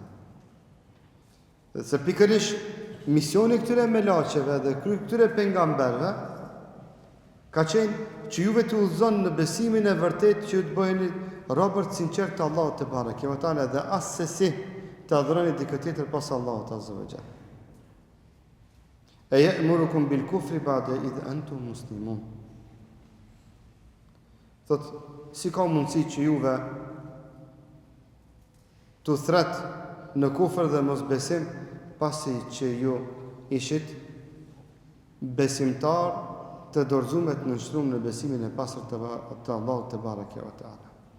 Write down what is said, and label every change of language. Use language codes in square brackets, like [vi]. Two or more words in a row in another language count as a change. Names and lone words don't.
[sq] Dhe se pikërisht misioni këtyre melaqeve dhe këtyre pejgamberëve ka qenë që juve të udhëzon në besimin e vërtet që ju të bëheni robërt sinqert të Allahut [ar] تبارك وتعالى [sq] dhe asesi të adhuroni dikë tjetër pas Allahut [ar] عز وجل. E يأمركم بالكفر بعد إذ أنتم مسلمون. [sq] Thot, si ka mundësi që juve të thret në kufër dhe mos besim, pasi që ju ishit besimtar të dorëzuar të nënshtruar në besimin e pastër të Allahut [ar] تبارك وتعالى.